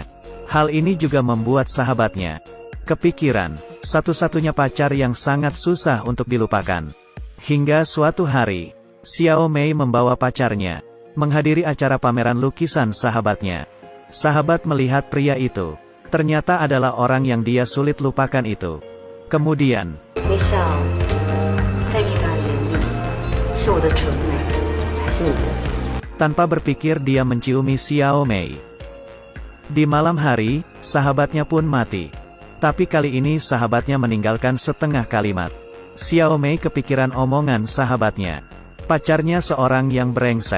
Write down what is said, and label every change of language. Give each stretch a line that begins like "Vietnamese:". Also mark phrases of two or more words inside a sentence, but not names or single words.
Indonesian: Hal ini juga membuat sahabatnya kepikiran, satu-satunya pacar yang sangat susah untuk dilupakan. Hingga suatu hari, Xiao Mei membawa pacarnya menghadiri acara pameran lukisan sahabatnya. Sahabat melihat pria itu. Ternyata adalah orang yang dia sulit lupakan itu. Kemudian,
Chinese: 微笑在你的眼里，是我的纯美，还是你的？
Indonesian: tanpa berpikir dia menciumi Xiao Mei. Di malam hari, sahabatnya pun mati. Tapi kali ini sahabatnya meninggalkan setengah kalimat. Xiao Mei kepikiran omongan sahabatnya. Pacarnya seorang yang brengsek.